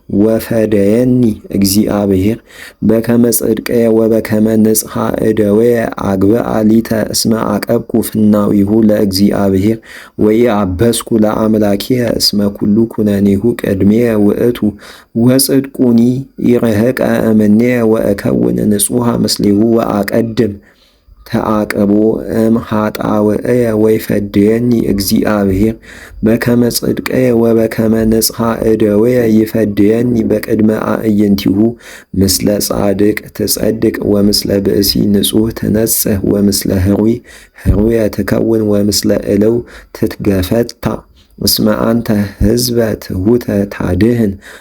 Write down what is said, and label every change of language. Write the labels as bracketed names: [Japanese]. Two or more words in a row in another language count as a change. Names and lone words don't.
[Geez] ወፈደየኒ እግዚአብሔር በከመ ጽድቅየ ወበከመ ንጽሐ እደወየ አግብአ ሊተ እስመ አቀብኩ ፍናዊሁ ለእግዚአብሔር ወኢአበስኩ ለአምላክየ እስመ ኩሉ ኩነኔሁ ቅድሜየ ውእቱ ወጽድቁኒ ይርሕቀ እምኔየ ወእከውን ንጹሐ ምስሌሁ ወአቀድም ተአቅቦ እምኃጣውእየ ወይፈድየኒ እግዚአብሔር በከመ ጽድቅየ ወበከመ ንጽሐ እደወየ ይፈድየኒ በቅድመ አዕይንቲሁ ምስለ ጻድቅ ትጸድቅ ወምስለ ብእሲ ንጹሕ ትነጽሕ ወምስለ ህሩይ ህሩየ ትከውን ወምስለ እለው ትትገፈታ እስመ አንተ ሕዝበ ትሑተ ታድኅን